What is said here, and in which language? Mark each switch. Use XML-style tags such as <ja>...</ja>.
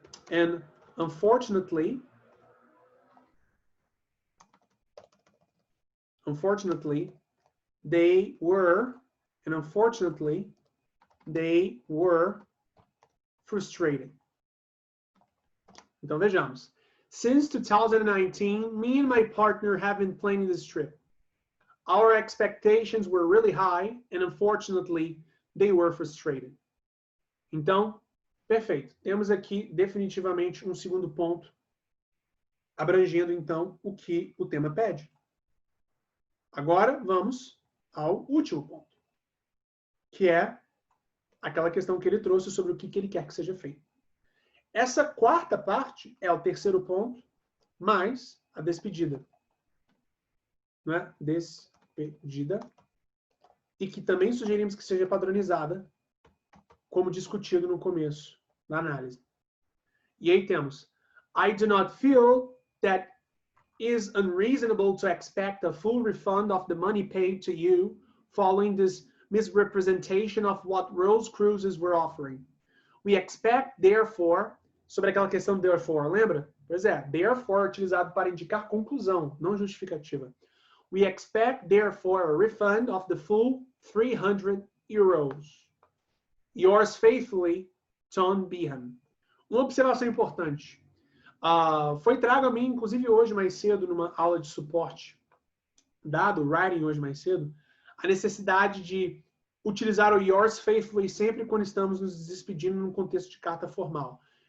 <en>And unfortunately, they were frustrated.</en> <pt>Então vejamos.</pt> <en>Since 2019, me and my partner have been planning this trip. Our expectations were really high, and unfortunately, they were frustrated.</en> <pt>Então, perfeito. Temos aqui definitivamente um segundo ponto, abrangendo então o que o tema pede. Agora vamos ao último ponto, que é aquela questão que ele trouxe sobre o que ele quer que seja feito. Essa quarta parte é o terceiro ponto, mais a despedida. Não é? Despedida. E que também sugerimos que seja padronizada, como discutido no começo da análise. E aí temos,</pt> <en>I do not feel that is unreasonable to expect a full refund of the money paid to you following this misrepresentation of what Rose Cruises were offering. We expect, therefore,</en> <pt>sobre aquela questão therefore, lembra? Pois é, therefore é utilizado para indicar conclusão, não justificativa.</pt> <en>We expect, therefore, a refund of the full 300 euros. Yours faithfully, Tom Behan.</en> <pt>Uma observação importante. Foi trago a mim, inclusive hoje mais cedo, numa aula de suporte dado, writing hoje mais cedo, a necessidade de utilizar o</pt> <en>yours faithfully</en> <pt>sempre quando estamos nos despedindo num contexto de carta formal.</pt>